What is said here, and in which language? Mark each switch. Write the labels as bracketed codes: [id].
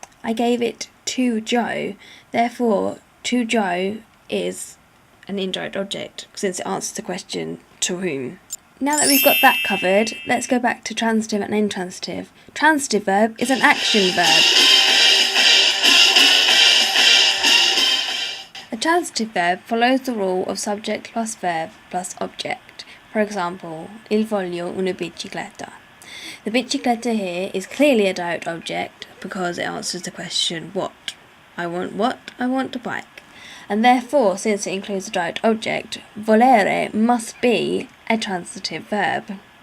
[en] I gave it to Joe. Therefore, to Joe is an indirect object since it answers the question to whom. Now that we've got that covered, let's go back to transitive and intransitive. Transitive verb is an action verb. A transitive verb follows the rule of subject plus verb plus object. For example, [it] il voglio una bicicletta. [en] The bicicletta here is clearly a direct object because it answers the question what. I want a bike. And therefore, since it includes a direct object, volere must be a transitive verb.